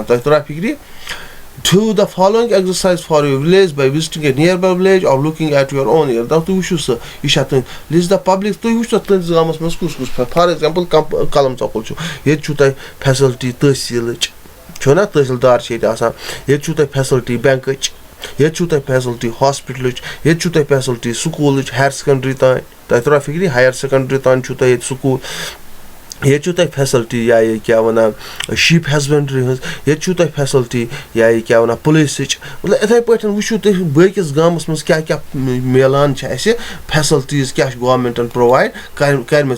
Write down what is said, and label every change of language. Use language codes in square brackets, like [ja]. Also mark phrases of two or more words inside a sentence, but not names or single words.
[ks] تۄہہِ ترٛاو فِکرِ. [en] Do the following exercise for your village by visiting a nearby village or looking at your own area. [ks] تُہۍ وٕچھِو سُہ یہِ چھا تُہۍ [en] list the public. [ks] تُہۍ وٕچھِو تُہٕنٛدِس گامَس منٛز کُس کُس [en] for example [ks] کَلم ژۄکُل چھُ ییٚتہِ چھُو تۄہہِ فیسَلٹی تحصیٖلٕچ چھُو نا تحصیٖلدار چھِ ییٚتہِ آسان ییٚتہِ چھُو تۄہہِ فیسَلٹی بٮ۪نٛکٕچ ییٚتہِ چھُو تۄہہِ فیسَلٹی ہاسپِٹلٕچ ییٚتہِ چھُو تۄہہِ فیسَلٹی سکوٗلٕچ [en] higher secondary [ks] تانۍ تۄہہِ ترٛاو فِکرِ [en] higher secondary [ks] تانۍ چھُو تۄہہِ ییٚتہِ سکوٗل ییٚتہِ چھُو تۄہہِ فیسَلٹی یا یہِ کیٛاہ وَنان [en] sheep husbandry [ks] ہٕنٛز ییٚتہِ چھُو تۄہہِ فیسَلٹی یا یہِ کیٛاہ وَنان پُلیٖسٕچ مطلب یِتھَے پٲٹھۍ وٕچھِو تُہۍ باقٕیس گامَس منٛز کیٛاہ کیٛاہ میلان چھِ اَسہِ فیسَلٹیٖز کیٛاہ چھِ گورمٮ۪نٛٹَن پرٛووایِڈ کَرِمَژٕ.